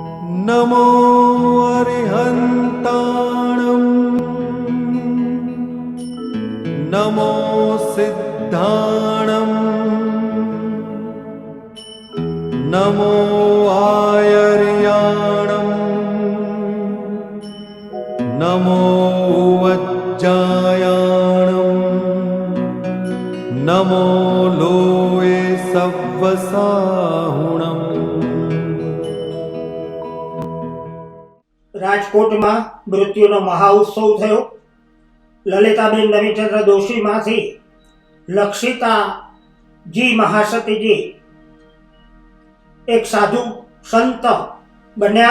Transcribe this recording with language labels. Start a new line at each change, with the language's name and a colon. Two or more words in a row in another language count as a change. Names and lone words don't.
Prakrit languages: नमो अरिहन्ताणं नमो सिद्धाणं नमो आयर्याणं नमो वज्जायाणं नमो लोये सव्वसाहुणम्।
Gujarati: રાજકોટમાં મૃત્યુનો મહાઉત્સવ થયો। લલિતાબેન નવીનચંદ્ર દોશીમાંથી લક્ષિતાજી મહાસતીજી એક સાધુ સંત બન્યા।